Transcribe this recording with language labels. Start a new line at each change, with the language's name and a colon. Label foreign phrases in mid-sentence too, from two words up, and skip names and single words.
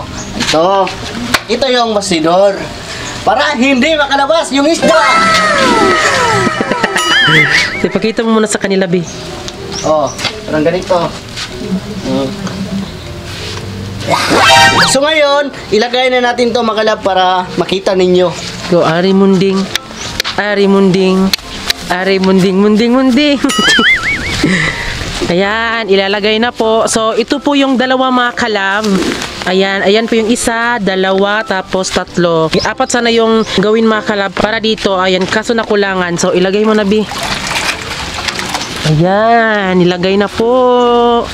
Filipino: Ito yung bastidor para hindi makalabas yung isda. Ipakita mo muna sa kanila, Bi. Parang ganito. So ngayon, ilagay na natin to mga kalab para makita ninyo. Go, ari munding. Ari munding. Ari munding, munding, munding. Ayan, ilalagay na po. So, ito po yung 2 mga kalab. Ayan po yung 1, 2, tapos 3. 4 sana yung gawin mga kalab para dito. Ayan, kaso nakulangan. So, ilagay mo na, Bi. Ayan, ilagay na po.